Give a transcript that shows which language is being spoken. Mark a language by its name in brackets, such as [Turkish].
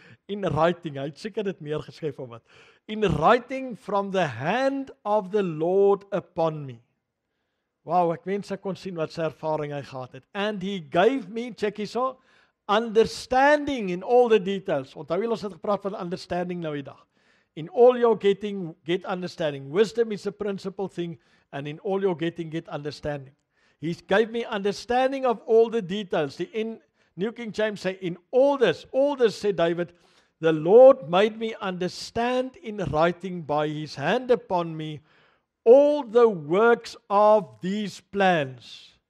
[English] In writing, [Afrikaans] hy het seker dit neergeskryf of wat. [English] In writing from the hand of the Lord upon me. [Afrikaans] Wow, ek wens ek kon sien wat sy ervaring hy gehad het. [English] And he gave me, check [Afrikaans] hierso, [English] understanding in all the details. [Afrikaans] Onthou jy ons het gepraat van understanding nou die dag. [English] In all your getting, get understanding. Wisdom is a principal thing, and in all your getting, get understanding. He gave me understanding of all the details. The New King James say, in all this, said David, the Lord made me understand in writing by his hand upon me all the works of these plans.